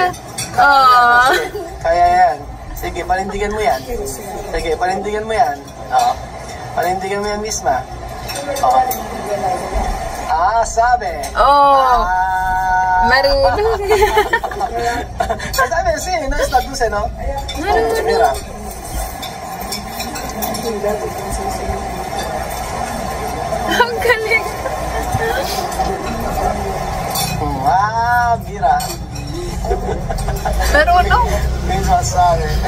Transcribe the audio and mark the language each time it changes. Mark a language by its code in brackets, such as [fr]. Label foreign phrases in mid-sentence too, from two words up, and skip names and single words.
[tl] Kaya yan. Sige, panindigan mo yan. Sige, panindigan mo yan. Panindigan mo yan misma. Sabi. Marunong. Sabi, [es] sí, no es la dulce, ¿no? [tl] Marunong. [es] Mira. [tl] Ang galing. [es] Mira. [tl] Marunong. Misma sabi.